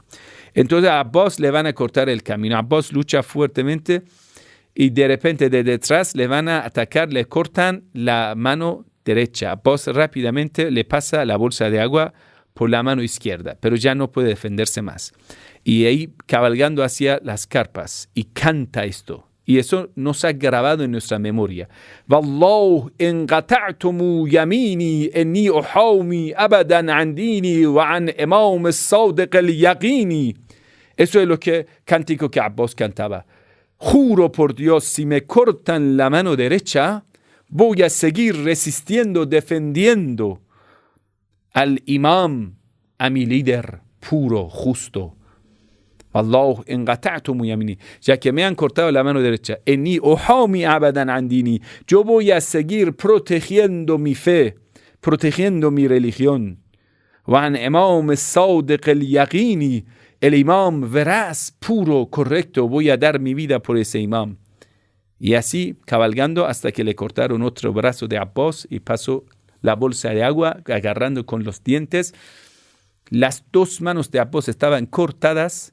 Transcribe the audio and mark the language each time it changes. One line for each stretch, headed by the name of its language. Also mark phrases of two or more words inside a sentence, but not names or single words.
Spanish: Entonces a Abbas le van a cortar el camino. Abbas lucha fuertemente y de repente de detrás le van a atacar, le cortan la mano derecha. Abbas rápidamente le pasa la bolsa de agua por la mano izquierda, pero ya no puede defenderse más. Y ahí cabalgando hacia las carpas y canta esto. Y eso nos ha grabado en nuestra memoria.
Arabic: والله إن قطعتم يميني إني أحامي أبدا عن ديني وعن إمام الصادق اليقيني.
Spanish: Eso es lo que cántico que Abbas cantaba. Juro por Dios, si me cortan la mano derecha, voy a seguir resistiendo, defendiendo al imam, a mi líder puro, justo.
Arabic: الله إن قطعتم يميني,
Spanish: ya que me han cortado la mano derecha.
Arabic: إني أحامي أبدا عن ديني,
Spanish: yo voy a seguir protegiendo mi fe, protegiendo mi religión.
Arabic: وعن إمام الصادق اليقيني,
Spanish: el imam veraz, puro, correcto, voy a dar mi vida por ese imam. Y así cabalgando hasta que le cortaron otro brazo de Abbas y pasó la bolsa de agua agarrando con los dientes. Las dos manos de Abbas estaban cortadas.